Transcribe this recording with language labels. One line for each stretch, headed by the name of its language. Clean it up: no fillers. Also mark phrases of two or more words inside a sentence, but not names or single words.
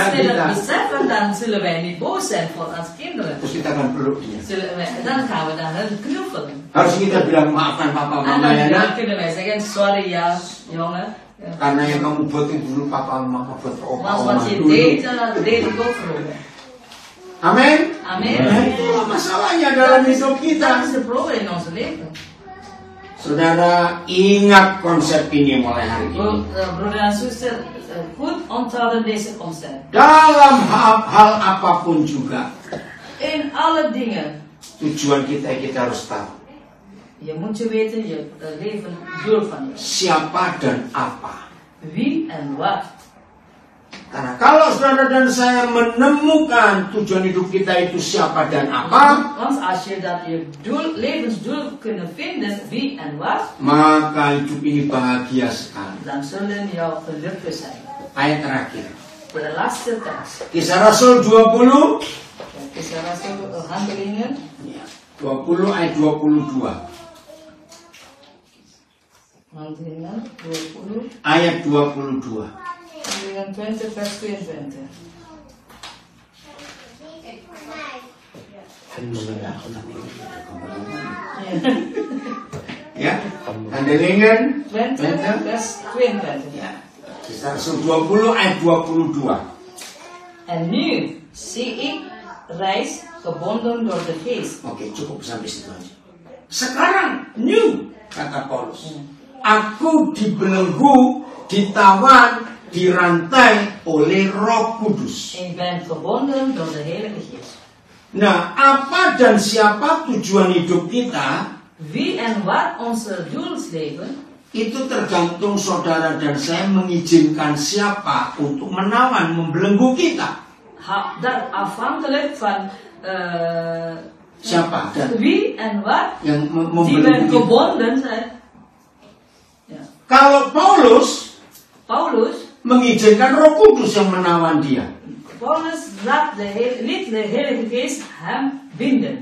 Dutch: Als we
Indonesian: kita.
Dutch: dat beseffen, dan zullen wij niet boos zijn voor ons kinderen.
Indonesian: Terus kita akan peluk dia.
Dutch: Dan gaan we naar hen knuffelen.
Indonesian: Harus kita bilang maafkan papa
Dutch: En
Indonesian: mama ya
Dutch: dan
Indonesian: nak.
Dutch: kunnen wij zeggen, sorry ya, jongen. Ja.
Indonesian: Karena yang kamu buatin dulu papa mama buat opa
Dutch: Want
Indonesian: oma
Dutch: wat je
Indonesian: dulu.
Dutch: deed ik ook vroeger.
Indonesian: Amin. Amin. Nah, itulah masalahnya dalam hidup
Dutch: Dat
Indonesian: kita.
Dutch: is de probleem in ons leven.
Indonesian: Saudara, ingat konsep ini mulai hari ini.
Dutch: Broeder en zuster, goed onthouden deze concept.
Indonesian: Dalam hal apapun juga,
Dutch: In alle dingen,
Indonesian: tujuan kita harus tahu
Dutch: je moet je weten, je leven doel van je.
Indonesian: siapa dan apa.
Dutch: Wie en wat.
Indonesian: Karena kalau saudara dan saya menemukan tujuan hidup kita itu siapa dan apa,
Dutch: Want als je dat je levensdoel kunnen vinden, wie en wat,
Indonesian: maka hidup ini bahagia sekali.
Dutch: dan zullen jou gelukkig zijn.
Indonesian: Ayat terakhir.
Dutch: Voor de laatste tekst.
Indonesian: Kisah Rasul 20. Kisah Rasul Handelingen. 20 ayat 22.
Dutch: Handelingen 20.
Indonesian: Ayat 22.
Dutch: Handelingen 20 vers 22. Ya, Handelingen 20 vers 22.
Indonesian: ya. Kisah Rasul 20 ayat 22.
Dutch: En nu zie ik reis gebonden door de geest.
Indonesian: Oke, cukup sampai situ aja. Sekarang new kata Paulus. Aku dibelenggu, ditawan, dirantai oleh Roh Kudus.
Dutch: Ik ben gebonden door de Heilige Geest.
Indonesian: Nah, apa dan siapa tujuan hidup kita
Dutch: Wie en wat onze doelsleven,
Indonesian: itu tergantung saudara dan saya mengizinkan siapa untuk menawan, membelenggu kita.
Dutch: dat afhankelijk van
Indonesian: Siapa dan
Dutch: wie en wat
Indonesian: yang
Dutch: die
Indonesian: membelenggu
Dutch: ben
Indonesian: kita.
Dutch: gebonden zijn. Ja.
Indonesian: Kalau Paulus
Dutch: Paulus
Indonesian: mengizinkan Roh Kudus yang menawan dia.
Dutch: liet de Heilige Geest hem binden.